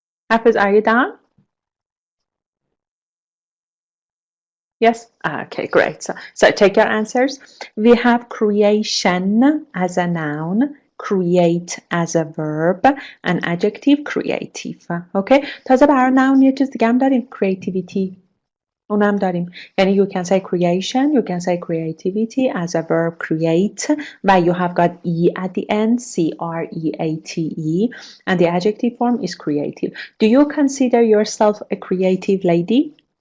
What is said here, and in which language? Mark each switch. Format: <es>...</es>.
<en>Afruz, are you done? Yes? Okay, great. So take your answers. We have creation as a noun, create as a verb, and adjective creative. Okay?</en> <fa>تازه برای noun یه چیز دیگه هم داریم creativity. اونم داریم. یعنی</fa> <en>you can say creation, you can say creativity as a verb create و you have got E at the end, C-R-E-A-T-E, and the adjective form is creative. Do you consider yourself a creative lady?</en>